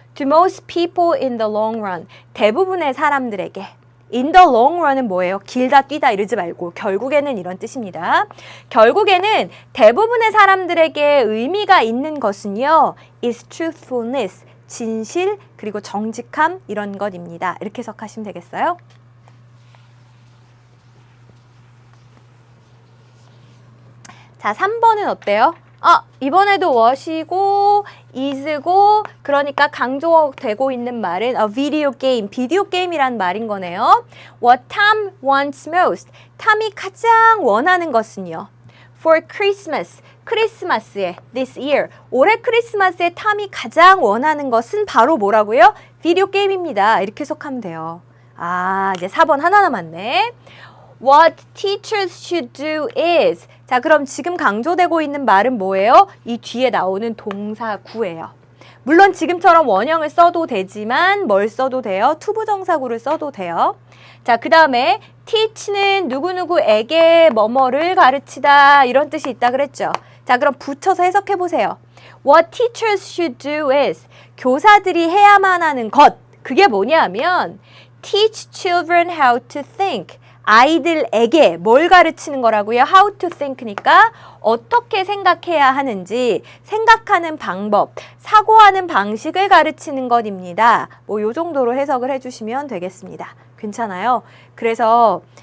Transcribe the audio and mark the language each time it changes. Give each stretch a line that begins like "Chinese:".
English: To most people in the long run.
Korean: 대부분의 사람들에게.
English: In the long run
Korean: 은 뭐예요? 길다 뛰다 이러지 말고 결국에는 이런 뜻입니다. 결국에는 대부분의 사람들에게 의미가 있는 것은요.
English: is truthfulness,
Korean: 진실 그리고 정직함 이런 것입니다. 이렇게 해석하시면 되겠어요? 자, 3번은 어때요? 이번에도 what이고 is고 그러니까 강조되고 있는 말은
English: a video game,
Korean: 비디오 게임이란 말인 거네요.
English: What Tom wants most.
Korean: 탐이 가장 원하는 것은요.
English: For Christmas,
Korean: 크리스마스에
English: this year.
Korean: 올해 크리스마스에 탐이 가장 원하는 것은 바로 뭐라고요? 비디오 게임입니다. 이렇게 해석하면 돼요. 이제 4번 하나 남았네.
English: What teachers should do is.
Korean: 자, 그럼 지금 강조되고 있는 말은 뭐예요? 이 뒤에 나오는 동사구예요. 물론 지금처럼 원형을 써도 되지만 뭘 써도 돼요? 투부정사구를 써도 돼요. 자, 그 다음에 teach는 누구누구에게 뭐뭐를 가르치다 이런 뜻이 있다 그랬죠. 자, 그럼 붙여서 해석해 보세요.
English: What teachers should do is.
Korean: 교사들이 해야만 하는 것. 그게 뭐냐면
English: teach children how to think.
Korean: 아이들에게 뭘 가르치는 거라고요?
English: How to think
Korean: 니까 어떻게 생각해야 하는지 생각하는 방법, 사고하는 방식을 가르치는 것입니다. 요 정도로 해석을 해주시면 되겠습니다. 괜찮아요? 그래서